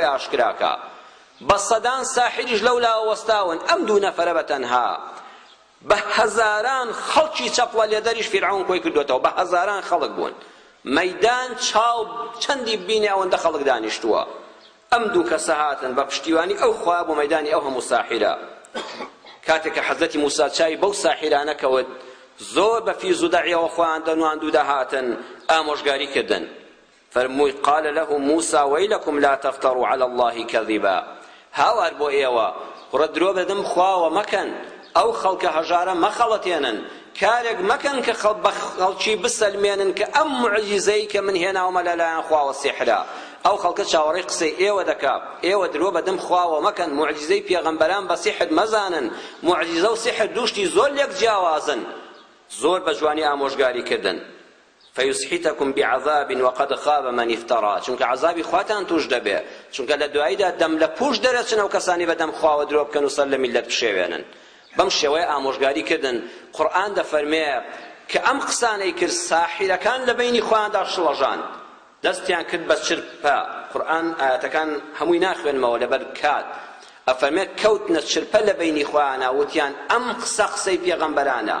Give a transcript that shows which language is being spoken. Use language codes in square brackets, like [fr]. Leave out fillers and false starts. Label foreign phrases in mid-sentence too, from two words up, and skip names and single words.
[ckb] ئاشکراکە بە سەدان ساحریش لەولاوە وەستاون ئەم دوو نەفەرە بەتەنها بە هەزاران خەڵکی چەپڵە لێدەریش فیرعون کۆی کردوێتەوە بە هەزاران خەڵک بوون مەیدان چاو چەندی بینێ ئەوەندە خەڵک دانیشتووە ئەم دوو کەسە هاتن بە پشتیوانی ئەو خوا بۆ مەیدانی ئەو هەموو ساحرە کاتێک کە حەزەتی موسا چای بەو ساحرانە کەوت زۆر بە فیز و دەعیەوە خۆیان دەنوان دوو دەهاتن ئامۆژگاری کردن فەرمووی [ar] قال له موسى ويلكم لا تفتروا على الله كذبا [ckb] هاوار بۆ ئێوە کوڕە درۆ بەدەم خواوە مەکەن ئەو خەڵکە هەژارە مەخەڵەتێنن کارێک مەکەن کە خەڵکی بسەلمێنن کە ئەم معجیزەی کە من هێناومە لەلایەن خواوە سیحرە ئەو خەڵکە چاوەڕێی قسەی ئێوە دەکات ئێوە درۆ بەدەم خواوە مەکەن معجیزەی پێغەمبەران بە سیحر مەزانن معجیزە و سیحر دووشتی زۆر لێک جیاوازن زۆر بە جوانی ئامۆژگاری کردن [ar] فيسحتكم بعذاب وقد خاب من افترى [ckb] چونکە عذابی خواتان توش دەبێ چونکە لە دواییدا دەم لە پوش دەرەچن ئەو کەسانی بەدەم خواوە درۆ بکەن و سەر لە میلەت بشێوێنن بەم شێوەیە ئامۆژگاری کردن قورئان دەفەرمێ کە ئەم قسانەی کرد ساحیرەکان لە بینی خۆیاندا شڵەژان دەستیان کرد بە چرپە قورئان ئاەتەکان هەمووی ناخوێنمەوە لەبەر کات ئەفەرمێت کەوتنە چرپە لە بینی خۆیانە وتیان ئەم قسەی پێغەمبەرانە